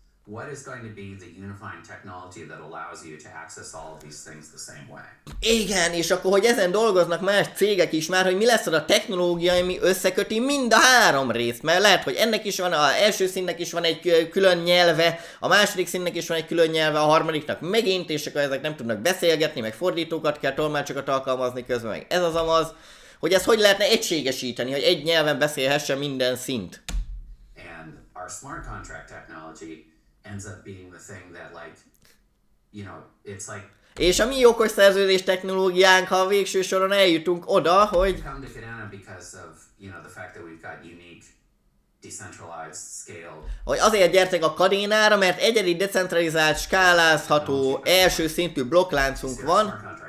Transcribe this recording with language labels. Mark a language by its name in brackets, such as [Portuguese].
[English] what is going to be the unifying technology that allows you to access all of these things the same way? [Hungarian] Igen, és akkor, hogy ezen dolgoznak más cégek is már, hogy mi lesz az a technológia, ami összeköti mind a három részt, mert lehet, hogy ennek is van, az első színnek is van egy külön nyelve, a második színnek is van egy külön nyelve, a harmadiknak megint, és akkor ezek nem tudnak beszélgetni, meg fordítókat kell, tolmácsokat alkalmazni közben, meg ez az amaz, hogy ezt hogy lehetne egységesíteni, hogy egy nyelven beszélhessen minden szint. [English] And our smart contract technology ends up being the thing that, like, you know, it's like. [Hungarian] És a mi okos szerződés technológiánk, ha a végső soron eljutunk oda, hogy [English] come to Kadena because of, you know, the fact that we've got unique decentralized scale. [Hungarian] Hogy azért gyertek a Kadénára, mert egyedi decentralizált, skálázható, első szintű blokkláncunk van.